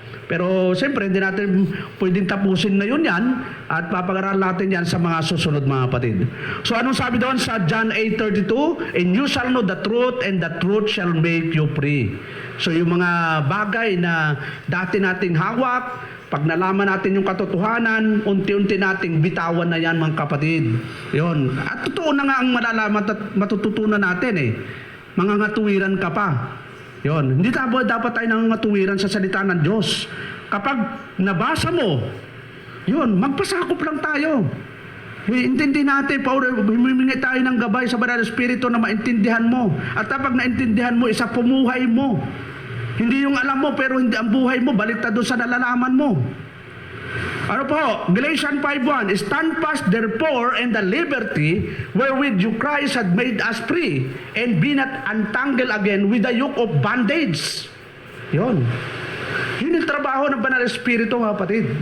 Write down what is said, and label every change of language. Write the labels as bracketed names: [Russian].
[Filipino] Pero siyempre, hindi natin pwedeng tapusin na yun yan at papag-aralan natin yan sa mga susunod mga kapatid. So anong sabi doon sa John 8:32? [English] And you shall know the truth and the truth shall make you free. [Filipino] So yung mga bagay na dati nating hawak, pag nalaman natin yung katotohanan, unti-unti nating bitawan na yan mga kapatid. Yun. At totoo na nga ang malalaman at matututunan natin Mga ngatuwiran ka pa. Yon, hindi dapat tayo nangangatuwiran sa salita ng Diyos. Kapag nabasa mo, yun, magpasakop lang tayo. Intindi natin, Paulo, humimingi tayo ng gabay sa Banal na Espiritu na maintindihan mo. At kapag naintindihan mo, isa pumuhay mo. Hindi yung alam mo, pero hindi ang buhay mo, baliktad doon sa nalalaman mo. Ano po? [English] Galatians 5:1, stand fast therefore in the liberty wherewith you Christ had made us free, and be not entangled again with the yoke of bondage. [Filipino] Yun. Yun yung trabaho ng Banal na Espiritu, mga kapatid.